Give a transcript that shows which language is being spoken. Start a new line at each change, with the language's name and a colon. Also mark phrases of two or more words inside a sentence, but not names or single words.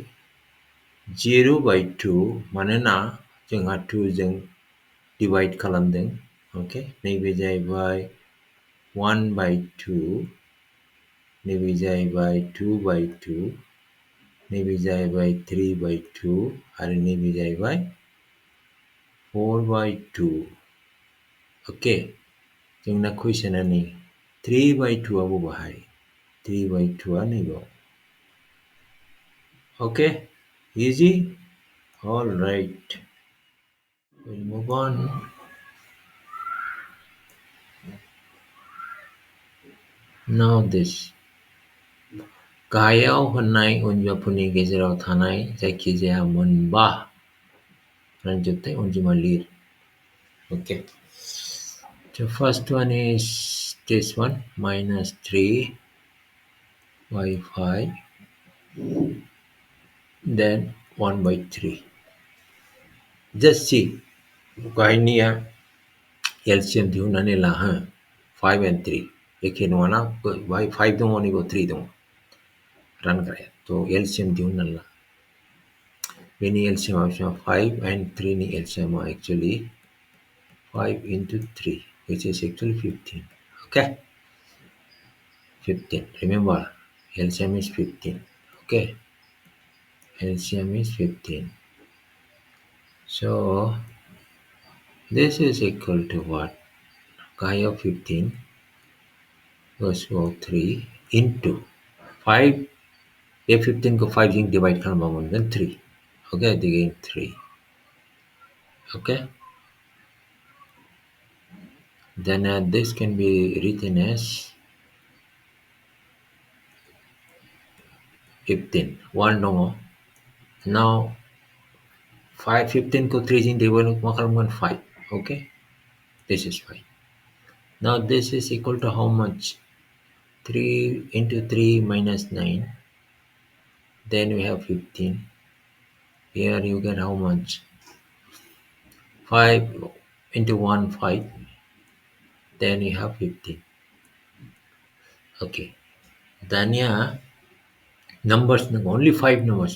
Bodo: 0/2 मानोना जोंहा 2 जों डिभाइड खालामदों ओके नैबे जाहैबाय 1/2 नैबे जाहैबाय 2/2 नैबे जाहैबाय 3/2 आरो नैबे जाहैबाय 4/2 ओके जोंना कुइसना नै 3/2 आ बबेहाय 3/2 आ नैबाव
English: ओके easy all right we'll move on now this
Bodo: गाहायाव होनाय अनजिमाफोरनि गेजेराव थानाय जायखिजाया मोनबा रानजोबथाय अनजिमा लिर
English: okay the first one is this one -3 by 5 then 1/3 just see
Bodo: गाहायनिया एलसिएम दिहुननानै ला हो 5 and 3 एखे नङाना बाहाय 5 दङ नैबाव 3 दङ रानग्राया थ' एलसिएम दिहुननानै ला बेनि एलसिएमा बेसेबां 5 and 3 नि एलसिएमा
English: actually 5 into 3 which is actually 15 okay 15 remember LCM is 15 okay LCM is 15 so this is equal to what chi of 15 goes to 3 into 5 a15 को 5
Bodo: जों divide खालामबा मोनगोन
English: 3 okay again 3 okay then this can be written as 15 1 दङ now 5 15 को 3
Bodo: जों divide मा खालामगोन
English: 5 okay this is 5 now this is equal to how much 3 into 3 minus 9 then we have 15 here you get how much 5 into 1 5 then you have 15 okay then yeah numbers only 5 numbers